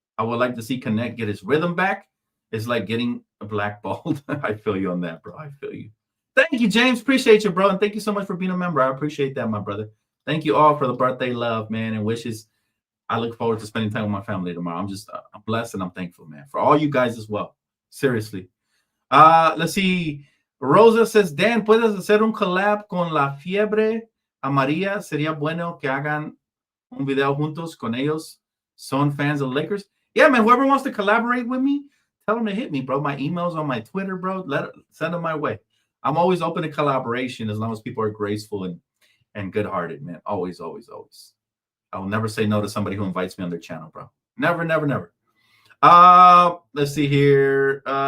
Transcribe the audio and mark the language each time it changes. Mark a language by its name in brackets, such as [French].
[English] I would like to see Connect get his rhythm back. It's like getting a blackballed. I feel you on that, bro. I feel you. Thank you, James. Appreciate you, bro. And thank you so much for being a member. I appreciate that, my brother. Thank you all for the birthday love, man, and wishes. I look forward to spending time with my family tomorrow. I'm blessed and I'm thankful, man, for all you guys as well. Seriously. Let's see. [Spanish] Rosa says, Dan, ¿puedes hacer un collab con La Fiebre Amarilla? Sería bueno que hagan un video juntos con ellos. [English] Son fans of the Lakers. Yeah, man, whoever wants to collaborate with me, tell them to hit me, bro. My email's on my Twitter, bro. Send them my way. I'm always open to collaboration as long as people are graceful and good-hearted, man. Always, always, always. I will never say no to somebody who invites me on their channel, bro. Never, never, never. Let's see here.